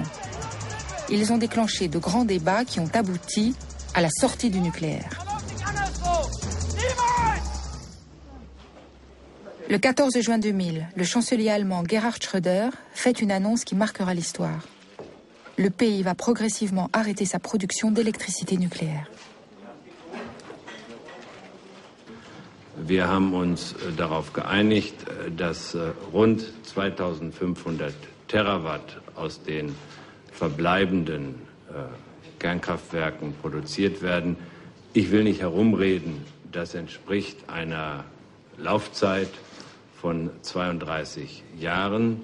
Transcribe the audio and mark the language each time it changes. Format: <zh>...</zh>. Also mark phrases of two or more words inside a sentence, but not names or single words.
<fr>Ils ont déclenché de grands débats qui ont abouti à la sortie du nucléaire. Le 14 juin 2000, le chancelier allemand Gerhard Schröder fait une annonce qui marquera l'histoire. Le pays va progressivement arrêter sa production d'électricité nucléaire.</fr> <de>Wir haben uns darauf geeinigt, dass rund 2500 Terawatt aus den verbleibenden Kernkraftwerken produziert werden. Ich will nicht herumreden, das entspricht einer Laufzeit von 32 Jahren.</de>